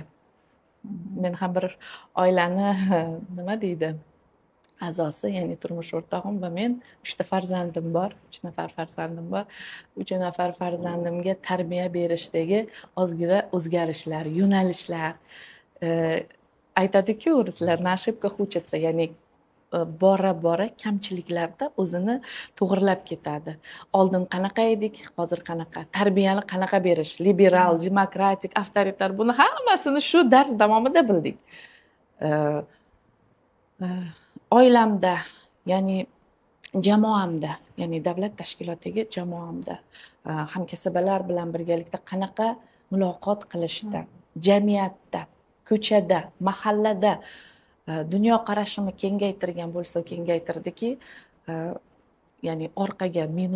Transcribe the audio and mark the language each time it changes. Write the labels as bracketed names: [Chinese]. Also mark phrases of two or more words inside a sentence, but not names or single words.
[Uzbek] Men ham bir oilani nima deydi, a'zosi, ya'ni turmush o'rtog'im va men 3 ta farzandim bor, 3 nafar farzandim bor. 3 nafar farzandimga tarbiya berishdagi ozgina o'zgarishlar, yo'nalishlar, aytadi-ku, ruslar [Russian] на ошибках учатся, [Uzbek] ya'ni bora-bora kamchiliklarda o'zini to'g'rilab ketadi. Oldin qanaqa edik, hozir qanaqa, tarbiyani qanaqa berish, liberal, demokratik, avtoritar, buni hammasini shu dars davomida bildik. Oilamda, ya'ni jamoamda, ya'ni davlat tashkilotidagi jamoamda, hamkasbalar bilan birgalikda qanaqa muloqot qilishda, jamiyatda, ko'chada, mahallada dunyo qarashimni kengaytirgan bo'lsa, kengaytirdiki, ya'ni orqaga minus bo'lmadi.